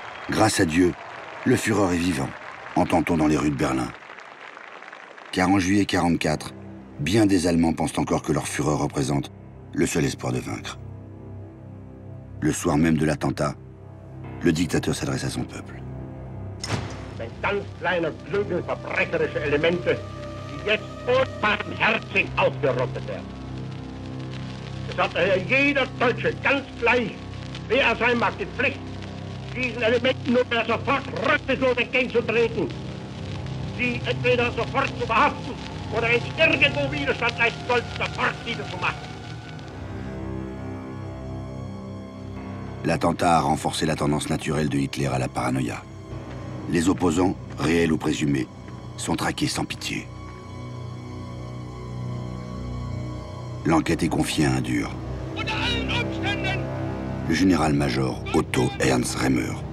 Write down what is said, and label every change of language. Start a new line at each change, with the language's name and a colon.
French: Grâce à Dieu, le Führer est vivant, entend-on dans les rues de Berlin. Car en juillet 1944, bien des Allemands pensent encore que leur Führer représente le seul espoir de vaincre. Le soir même de l'attentat, le dictateur s'adresse à son peuple.
German: Ein ganz kleiner Flügel verbrecherische Elemente, die jetzt unbarmherzig ausgerottet werden. Es hat daher jeder Deutsche ganz gleich, wer er sein mag, die Pflicht, diesen Elementen nunmehr sofort rücksichtslos entgegenzutreten, sie entweder sofort zu verhaften oder wenn sie irgendwo Widerstand leisten sollten, sofort niederzumachen.
French: L'attentat a renforcé la tendance naturelle de Hitler à la paranoïa. Les opposants, réels ou présumés, sont traqués sans pitié. L'enquête est confiée à un dur. Le général-major Otto Ernst Remer.